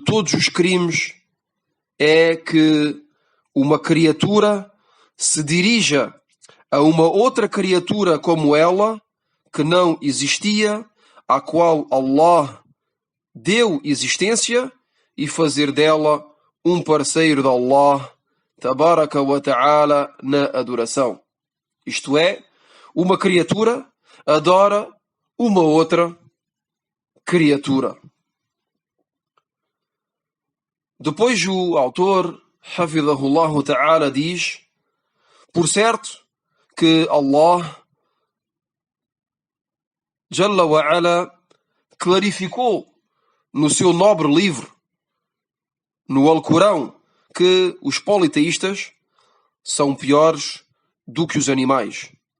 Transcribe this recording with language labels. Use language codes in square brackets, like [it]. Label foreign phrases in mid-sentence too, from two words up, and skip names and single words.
[pt] todos os crimes é que uma criatura se dirija a uma outra criatura como ela, que não existia, à qual Allah deu existência, e fazer dela um parceiro de Allah, [ar] تبارك وتعالى, [pt] na adoração. Isto é, uma criatura adora uma outra criatura. Depois o autor, [ar] حفظه الله تعالى, [pt] diz, por certo que Allah [ar] جل وعلا [pt] clarificou no seu nobre livro, no Alcorão, que os politeístas são piores do que os animais.